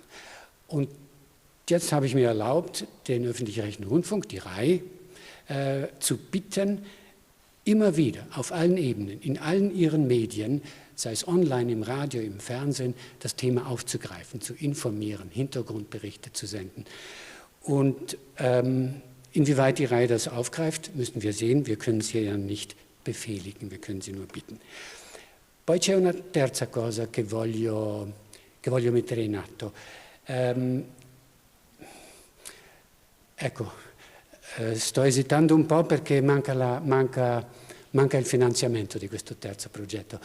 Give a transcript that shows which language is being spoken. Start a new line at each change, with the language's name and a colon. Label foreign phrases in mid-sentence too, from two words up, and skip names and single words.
German: Und jetzt habe ich mir erlaubt, den öffentlich-rechtlichen Rundfunk, die RAI, zu bitten, immer wieder auf allen Ebenen, in allen ihren Medien, sei es online, im Radio, im Fernsehen, das Thema aufzugreifen, zu informieren, Hintergrundberichte zu senden. Und inwieweit die RAI das aufgreift, müssen wir sehen. Wir können sie ja nicht befehligen, wir können sie nur bitten.
Italian: Poi c'è una terza cosa che voglio mettere in atto. Sto esitando un po' perché manca il finanziamento di questo terzo progetto.